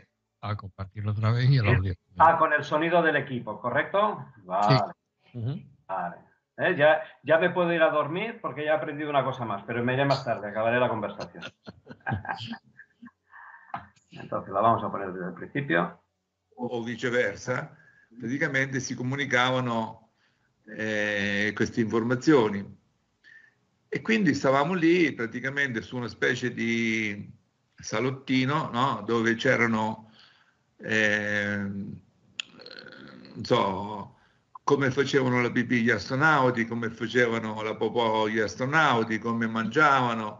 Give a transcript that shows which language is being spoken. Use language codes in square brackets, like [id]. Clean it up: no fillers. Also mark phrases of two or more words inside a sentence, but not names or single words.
[es] A compartirlo otra vez y el audio. Con el sonido del equipo, ¿correcto? Vale. Sí. Vale. Ya me puedo ir a dormir porque ya he aprendido una cosa más, pero me iré más tarde, acabaré la conversazione. Entonces la vamos a poner desde el principio. [it] O viceversa, praticamente si comunicavano queste informazioni. E quindi stavamo lì praticamente su una specie di salottino, no? Dove c'erano, non so, come facevano la pipì gli astronauti, come facevano la popò gli astronauti, come mangiavano.